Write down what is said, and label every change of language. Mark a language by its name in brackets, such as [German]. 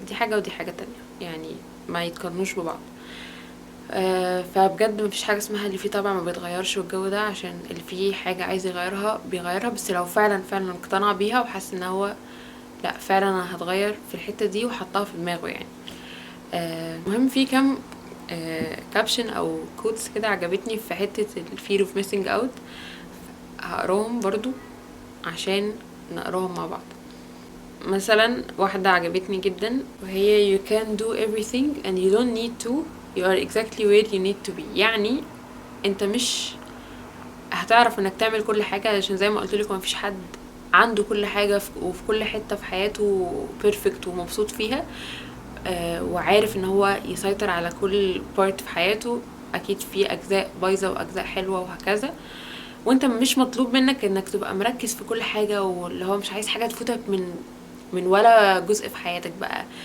[Arabic] دي حاجه ودي حاجه تانية، يعني ما يتقارنوش ببعض. فبجد مفيش حاجه اسمها اللي فيه طبع ما بيتغيرش، والجو ده عشان اللي فيه حاجه عايز يغيرها بيغيرها، بس لو فعلا فعلا اقتنع بيها وحاسس ان هو لا فعلا انا هتغير في الحته دي وحطها في دماغه يعني. مهم في كام كابشن او كوتس كده عجبتني في حته الفير اوف ميسنج اوت، هقراهم برضو عشان نقراهم مع بعض. مثلا واحدة عجبتني جدا وهي [English] you can do everything and you don't need to, you are exactly where you need to be. [Arabic] يعني انت مش هتعرف انك تعمل كل حاجة، علشان زي ما قلت لكم مفيش حد عنده كل حاجة وفي كل حتة في حياته بيرفكت ومبسوط فيها، وعارف ان هو يسيطر على كل بارت في حياته. اكيد في اجزاء بايظة واجزاء حلوة وهكذا، وانت مش مطلوب منك انك تبقى مركز في كل حاجة، واللي هو مش عايز حاجة تفوتك من ولا جزء في حياتك بقى.